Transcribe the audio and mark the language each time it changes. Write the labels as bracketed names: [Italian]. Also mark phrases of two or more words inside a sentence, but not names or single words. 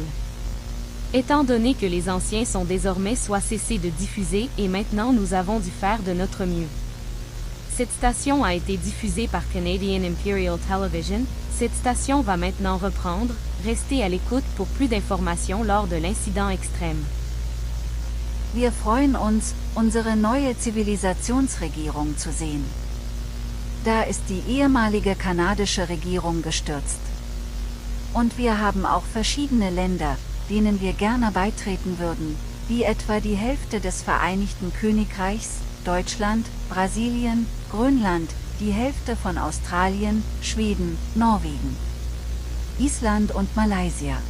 [French] Étant donné que les anciens sont désormais soit cessés de diffuser et maintenant nous avons dû faire de notre mieux. Cette station a été diffusée par Canadian Imperial Television, cette station va maintenant reprendre, restez à l'écoute pour plus d'informations lors de l'incident extrême. [German] Wir freuen uns, unsere neue Zivilisationsregierung zu sehen. Da ist die ehemalige kanadische Regierung gestürzt. Und wir haben auch verschiedene Länder, denen wir gerne beitreten würden, wie etwa die Hälfte des Vereinigten Königreichs, Deutschland, Brasilien, Grönland, die Hälfte von Australien, Schweden, Norwegen, Island und Malaysia.